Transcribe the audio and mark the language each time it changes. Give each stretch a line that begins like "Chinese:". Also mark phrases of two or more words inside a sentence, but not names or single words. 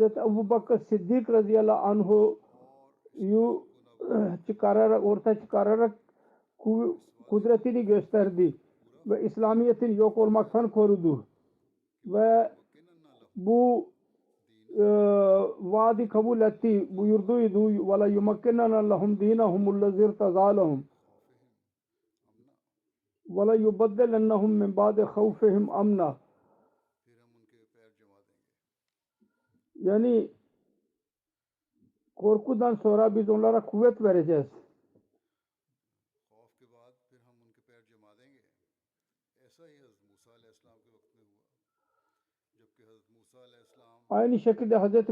Turkish: Ebu Bakır Siddik radıyallahu anh'u ortaya çıkararak kudretini gösterdi ve İslamiyet'in yok olmaktan korudu ve bu vaadi kabul etti, buyurduydu
Arabic: وَلَا يُمَكِّنَنَ لَهُمْ دِينَهُمُ الَّذِي ارْتَضَىٰ لَهُمْ وَلَا يُبَدِّلَنَّهُمْ مِنْ بَعْدِ خَوْفِهِمْ أَمْنًا.
Turkish: Yani korkudan sonra biz onlara kuvvet vereceğiz. Aynı şekilde Hz.